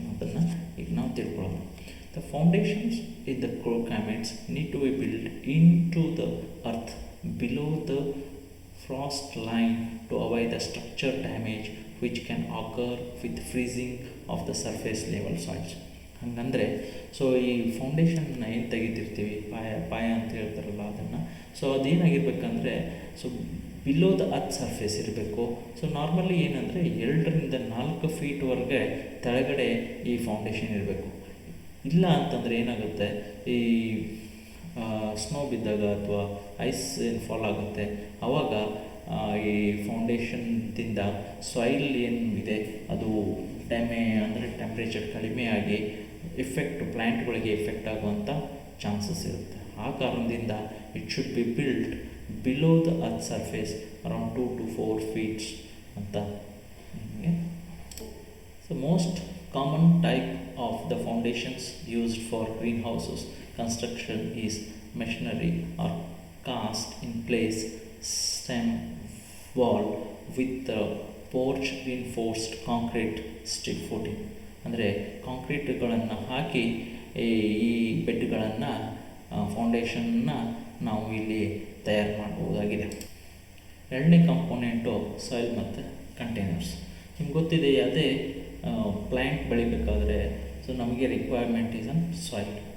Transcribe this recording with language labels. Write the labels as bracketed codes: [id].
[kn] ಅದನ್ನು ಈಗ ನಾವು ತಿಳ್ಕೊಳ್ಳೋಣ. [en] The foundations in the crocamates need to be built into the earth below the frost line to avoid the structure damage which can occur with freezing of the surface level soils. [kn] ಹಂಗಂದರೆ so ಈ ಫೌಂಡೇಶನ್ನ ಏನು ತೆಗಿತಿರ್ತೀವಿ ಪಾಯ ಅಂತ ಹೇಳ್ತಾರಲ್ಲ ಅದನ್ನು, so ಅದೇನಾಗಿರ್ಬೇಕಂದ್ರೆ so [en] below the earth surface [kn] ಇರಬೇಕು. So normally ಏನಂದರೆ 2-4 ಫೀಟ್ವರೆಗೆ ಕೆಳಗಡೆ ಈ ಫೌಂಡೇಶನ್ ಇರಬೇಕು. ಇಲ್ಲ ಅಂತಂದರೆ ಏನಾಗುತ್ತೆ, ಈ ಸ್ನೋ ಬಿದ್ದಾಗ ಅಥವಾ ಐಸ್ ಏನು ಫಾಲ್ ಆಗುತ್ತೆ ಆವಾಗ ಈ ಫೌಂಡೇಶನ್ದಿಂದ ಸಾಯಿಲ್ ಏನು ಇದೆ ಅದು ಅಂದರೆ ಟೆಂಪ್ರೇಚರ್ ಕಡಿಮೆ ಆಗಿ ಪ್ಲ್ಯಾಂಟ್ಗಳಿಗೆ ಎಫೆಕ್ಟ್ ಆಗುವಂಥ ಚಾನ್ಸಸ್ ಇರುತ್ತೆ. ಆ ಕಾರಣದಿಂದ [en] It should be built below the earth surface around 2 to 4 feet ಅಂತ. So most common type of the foundations used for greenhouses construction is masonry or cast in place stem wall with porch reinforced concrete stick footing. [kn] ಅಂದರೆ ಕಾಂಕ್ರೀಟ್ಗಳನ್ನು ಹಾಕಿ ಈ ಬೆಡ್ಗಳನ್ನು ಫೌಂಡೇಶನ್ನ ನಾವು ಇಲ್ಲಿ ತಯಾರು ಮಾಡಬಹುದಾಗಿದೆ. ಎರಡನೇ ಕಂಪೋನೆಂಟು soil ಮತ್ತು containers. ನಿಮ್ಗೆ ಗೊತ್ತಿದೆ, ಯಾವುದೇ ಪ್ಲ್ಯಾಂಟ್ ಬೆಳಿಬೇಕಾದ್ರೆ ಸೊ ನಮಗೆ ರಿಕ್ವೈರ್ಮೆಂಟ್ ಈಸ್ ಅನ್ ಸಾಯಿಲ್.